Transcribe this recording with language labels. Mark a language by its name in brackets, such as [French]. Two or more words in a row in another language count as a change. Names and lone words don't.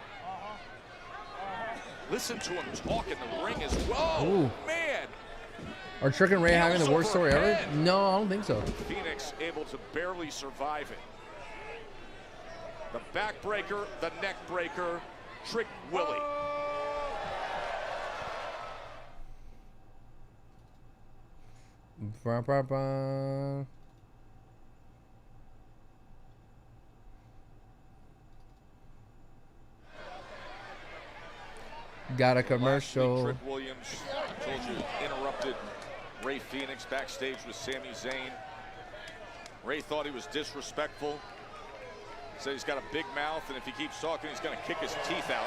[English] Listen to him talk in the ring as well. Ooh. Man! Are Trick and Ray having the worst story ever? No, I don't think so. Fenix able to barely survive it. The back breaker, the neck breaker, Trick Willie. Ba, ba, ba. Got a commercial. Trick Williams, I told you, interrupted Rey Fenix backstage with Sami Zayn. Rey thought he was disrespectful. Said he's got a big mouth, and if he keeps talking, he's going to kick his teeth out.